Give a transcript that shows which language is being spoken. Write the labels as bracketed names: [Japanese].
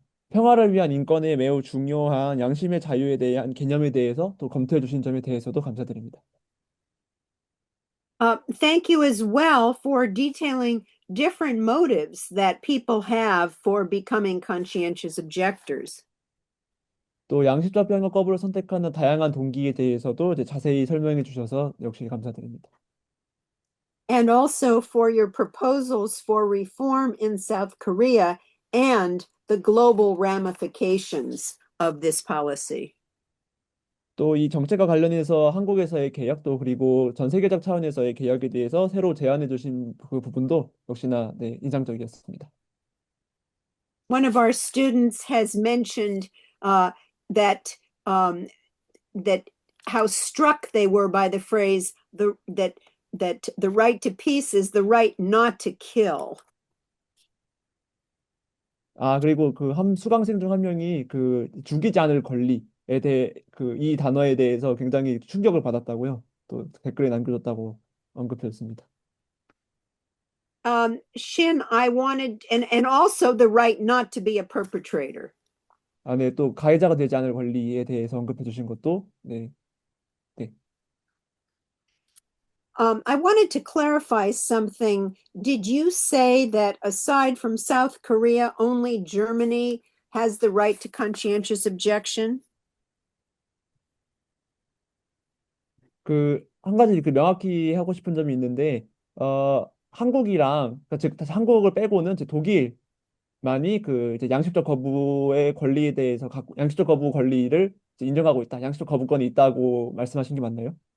[Korean] 평화를 위한 인권에 매우 중요한 양심의 자유에 대한 개념에 대해서 또 검토해 주신 점에 대해서도 감사드립니다. [English] Thank you as well for detailing different motives that people have for becoming conscientious objectors. [Korean] 또 양심적 병역 거부를 선택하는 다양한 동기에 대해서도 자세히 설명해 주셔서 역시 감사드립니다. [English] And also for your proposals for reform in South Korea and the global ramifications of this policy. [Korean] 또 이 정책과 관련해서 한국에서의 개혁 또 그리고 전 세계적 차원에서의 개혁에 대해서 새로 제안해 주신 그 부분도 역시나 인상적이었습니다. [English] One of our students has mentioned that how struck they were by the phrase that the right to peace is the right not to kill. [Korean] 그리고 수강생 중 한 명이 죽이지 않을 권리에 대해 이 단어에 대해서 굉장히 충격을 받았다고요. 또 댓글에 남겨줬다고 언급했습니다. [English] Shin, I wanted, and also the right not to be a perpetrator. [Korean] 네, 또 가해자가 되지 않을 권리에 대해서 언급해 주신 것도 네. [English] I wanted to clarify something. Did you say that aside from South Korea, only Germany has the right to conscientious objection? [Korean] 한 가지 명확히 하고 싶은 점이 있는데, 한국이랑, 즉, 한국을 빼고는 독일만이 이제 양식적 거부의 권리에 대해서 양식적 거부 권리를 인정하고 있다. 양식적 거부권이 있다고 말씀하신 게 맞나요?